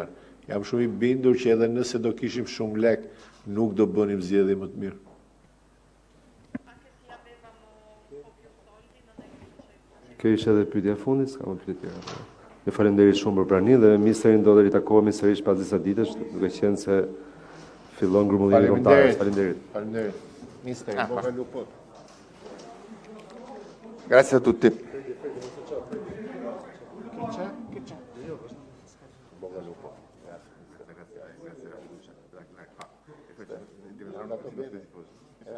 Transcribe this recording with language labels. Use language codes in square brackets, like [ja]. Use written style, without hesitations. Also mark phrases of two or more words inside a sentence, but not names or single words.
[sq] Jam shumë i bindur që edhe nëse do kishim shumë lek, nuk do bënim zgjedhje më të mirë. Kjo ishte edhe pyetja e fundit, s'ka më pyetje tjera. Ne falenderit shumë për praninë dhe ministrin do të ritakohemi sërish pas disa ditësh, duke qenë se fillon grumullimi kombëtar. Falenderit. Falenderit. [it] Mister, bocca al lupo. Grazie a tutti. Bocca al lupo. Grazie.